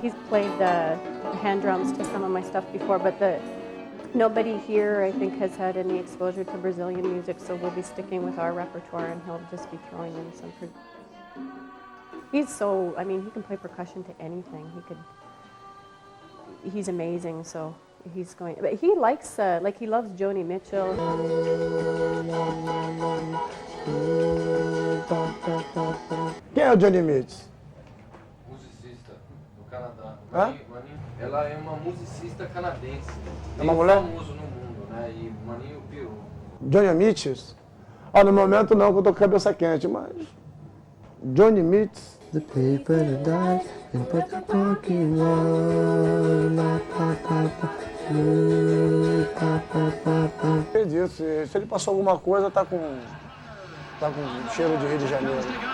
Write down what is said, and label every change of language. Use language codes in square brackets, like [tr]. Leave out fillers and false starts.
[en] He's played the hand drums to some of my stuff before, but nobody here, I think, has had any exposure to Brazilian music, so we'll be sticking with our repertoire, and he'll just be throwing in some. He's so, I mean, he can play percussion to anything. He's amazing, so he's going, but he likes, like he loves Joni Mitchell. [pt] Quem é o Johnny Mitchell? Musicista do Canadá. Hã? Ela é uma musicista canadense. É uma mulher? Famoso no mundo, né? E o Maninho pirou. Johnny Mitchell? Ah, no momento não, que eu tô com a cabeça quente, mas... Johnny Mitchell. [en] The paper and I and put the parking lot. [pt] Acredito, se ele passou alguma coisa, tá com cheiro de Rio de Janeiro.